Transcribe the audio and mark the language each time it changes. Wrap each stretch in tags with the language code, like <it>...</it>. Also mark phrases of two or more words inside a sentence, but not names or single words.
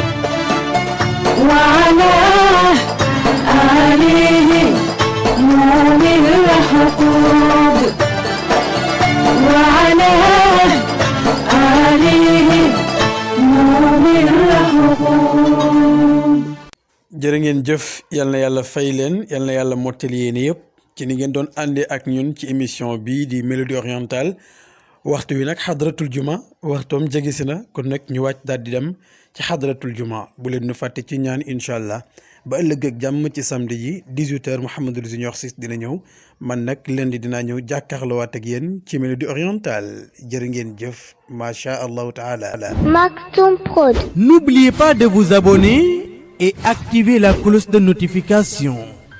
<ar>وعلى آله نور الحقوق وعلى آله نور الحقوق</ar> <wo>jërë ngeen jëf yal na yàlla fay leen yal na yàlla mottali yéene yëpp ci ni ngeen doon àndee ak ñun ci émission bii di Mélodie orientale waxtu wi nag xadratul juma waxtoom jege si na kon nag ñu wàcc daal di dem ci xadratul juma bu leen nu fàtte ci ñaan</wo> <ar>إن شاء الله</ar> <wo>ba ëllëg ak jàmm ci samedi yi 18h Mouhamadul Junior Sis dina ñëw man nag lundi dinaa ñëw jàkkaarloowaat ak yéen ci Mélodie orientale jërë ngeen jëf</wo> <ar>ما شاء الله تعالى.</ar> <wo>Maktoum Prod.</wo> <fr>N'oubliez pas de vous abonner et activer la cloche de notification.</fr>